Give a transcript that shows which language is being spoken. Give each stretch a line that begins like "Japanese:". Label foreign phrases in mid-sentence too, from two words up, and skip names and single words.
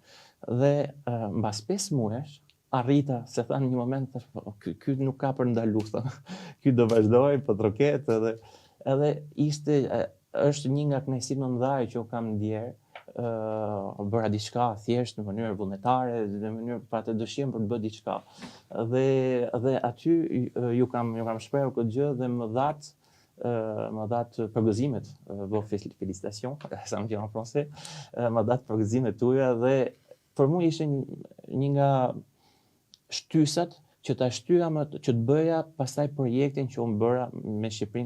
Albanian: Dhe mbas 5 muesh, arrita, se thanë në një moment, ky nuk ka për ndalu, ky do vazhdoj, po troket, edhe është një nga kënaqësitë më mëdha që u kam ndjerë, bëra diçka thjesht në mënyrë vullnetare, në mënyrë pa të dëshirën për të bërë diçka. Dhe aty ju kam shprehur këtë gjë dhe më dhat përgëzimet,
French: vos félicitations, ça me dit en français,
Albanian: më dhat përgëzimet tuaja dhe për mua ishte një nga shtysat që ta shtyja që të bëja pastaj projektin që unë bëra me Shqipërinë